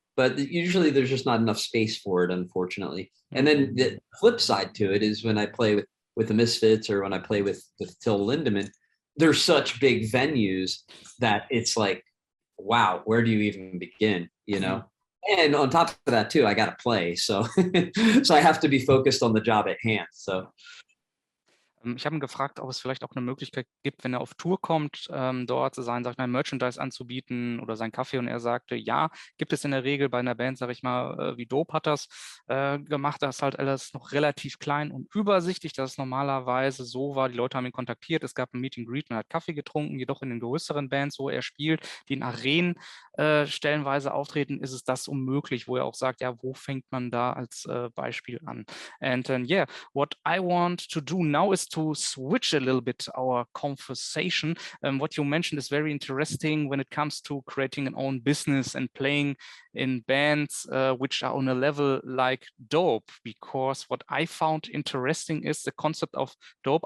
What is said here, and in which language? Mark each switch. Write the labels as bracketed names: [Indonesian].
[English] But usually there's just not enough space for it, unfortunately. And then the flip side to it is when I play with the Misfits or when I play with Till Lindemann, they're such big venues that it's like, wow, where do you even begin, you know? And on top of that too, I got to play. So, so I have to be focused on the job at hand. So. [German] Ich habe ihn gefragt, ob es vielleicht auch eine Möglichkeit gibt, wenn er auf Tour kommt, dort sein, sag ich mal, Merchandise anzubieten oder sein Kaffee. Und er sagte, ja, gibt es in der Regel bei einer Band, sag ich mal, wie Dope hat das gemacht. Das ist halt alles noch relativ klein und übersichtlich, dass es normalerweise so war. Die Leute haben ihn kontaktiert, es gab ein Meet and Greet, man hat Kaffee getrunken. Jedoch in den größeren Bands, wo er spielt, die in Arenen stellenweise auftreten, ist es das unmöglich, wo er auch sagt, ja, wo fängt man da als Beispiel an? [English] And yeah, what I want to do now is to switch a little bit our conversation. What you mentioned is very interesting when it comes to creating an own business and playing in bands which are on a level like Dope, because what I found interesting is the concept of Dope.